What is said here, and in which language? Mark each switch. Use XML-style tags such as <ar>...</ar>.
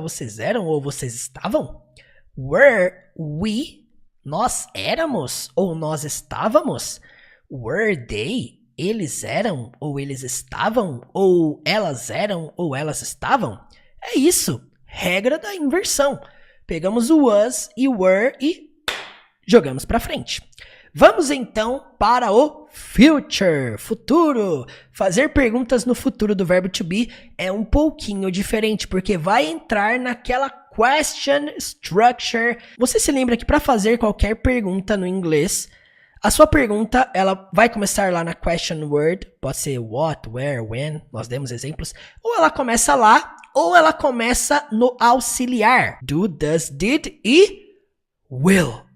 <pt>Vocês eram ou vocês estavam?</pt> <en>Were we?</en> <pt>Nós éramos ou nós estávamos?</pt> <en>Were they?</en> <pt>Eles eram ou eles estavam? Ou elas eram ou elas estavam? É isso. Regra da inversão. Pegamos o was e o were e jogamos para frente. Vamos então para o future, futuro. Fazer perguntas no futuro do verbo to be é um pouquinho diferente, porque vai entrar naquela question structure. Você se lembra que para fazer qualquer pergunta no inglês, a sua pergunta ela vai começar lá na question word, pode ser what, where, when, nós demos exemplos, ou ela começa lá, ou ela começa no auxiliar, do, does, did e will.</pt>